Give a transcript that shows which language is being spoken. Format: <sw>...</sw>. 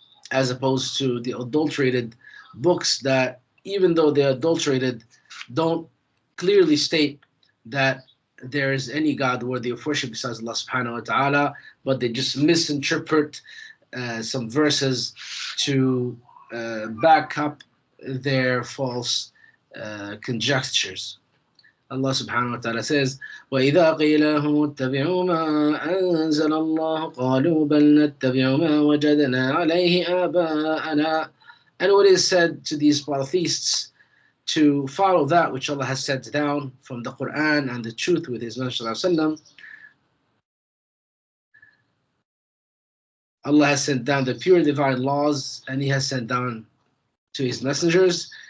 <en>as opposed to the adulterated books that, even though they're adulterated, don't clearly state that there is any God worthy of worship besides Allah subhanahu wa ta'ala, but they just misinterpret some verses to back up their false conjectures. Allah subhanahu wa ta'ala says,</en> <ar>وَإِذَا قِيلَ لَهُمُ اتَّبِعُوا مَا أَنزَلَ اللَّهُ قَالُوا بَلْ نَتَّبِعُ مَا وَجَدْنَا عَلَيْهِ آبَاءَنَا.</ar> <en>And what is said to these polytheists to follow that which Allah has sent down from the Quran and the truth with His Messenger sallallahu alaihi wasallam. Allah has sent down the pure divine laws, and He has sent down to His messengers.</en>